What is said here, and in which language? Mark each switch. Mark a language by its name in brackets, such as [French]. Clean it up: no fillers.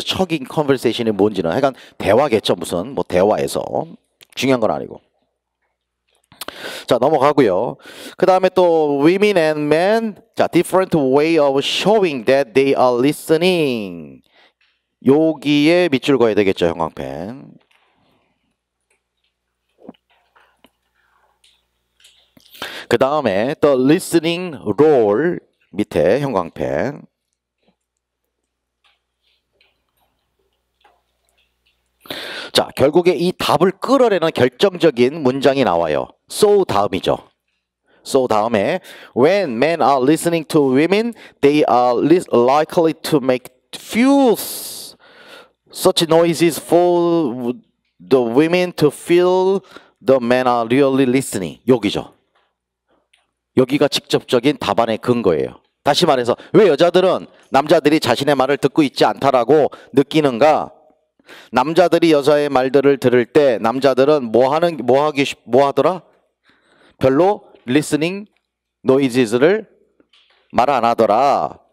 [English] chugging conversation [Korean] 이 뭔지는. 하여간 대화겠죠. 무슨 뭐 대화에서. 중요한 건 아니고. 자, 넘어가고요. 그 다음에 또 [English] women and men. [Korean] 자, [English] different way of showing that they are listening. [Korean] 여기에 밑줄 그어야 되겠죠. 형광펜. 그 다음에 [English] the listening role [Korean] 밑에 형광펜. 자, 결국에 이 답을 끌어내는 결정적인 문장이 나와요. so 다음이죠. so 다음에 [English] when men are listening to women, they are likely to make few such noises for the women to feel the men are really listening. [Korean] 여기죠. 여기가 직접적인 답안의 근거예요. 다시 말해서 왜 여자들은 남자들이 자신의 말을 듣고 있지 않다라고 느끼는가? 남자들이 여자의 말들을 들을 때 남자들은 뭐 하더라? 별로 [English] listening noises [Korean] 를 말 안 하더라.